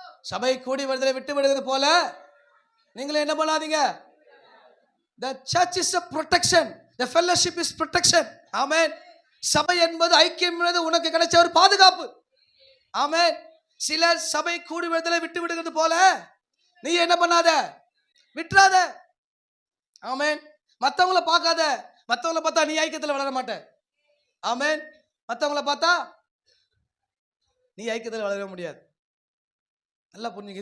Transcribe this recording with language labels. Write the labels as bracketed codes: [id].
[ta] சபை கூடி வருதலை விட்டு விடுவது போல நீங்களே என்ன பண்ணாதீங்க. [en] The church is a protection. The fellowship is protection. Amen. [ta] சபை என்பது ஐக்கியம் என்பது உனக்கு கிடைச்ச ஒரு பாதுகாப்பு. ஆமென். சிலர் சபை கூடி வருதலை விட்டு விடுகிறது போல நீ என்ன பண்ணாத, விட்டுறாத. ஆமென். மற்றவங்களை பார்க்காத. மற்றவங்களை பார்த்தா நீ ஐக்கியத்தில் வளர மாட்ட. ஆமென். மற்றவங்களை பார்த்தா நீ ஐக்கியத்தில் வளர முடியாது. நல்லா புரிஞ்சுங்க.